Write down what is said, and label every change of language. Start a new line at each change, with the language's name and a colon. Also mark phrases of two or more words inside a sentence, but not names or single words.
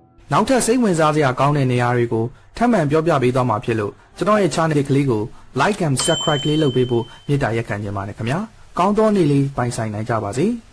Burmese: နောက်ထပ်စိတ်ဝင်စားစရာကောင်းတဲ့နေရာတွေကိုထပ်မံပြောပြပေးသွားမှာဖြစ်လို့ကျွန်တော်ရဲ့ channel ကလေးကို
English: like and subscribe
Burmese: လေးလုပ်ပေးဖို့မေတ္တာရက်ခံချင်ပါတယ်ခင်ဗျာကောင်းသောနေ့လေးပိုင်ဆိုင်နိုင်ကြပါစေ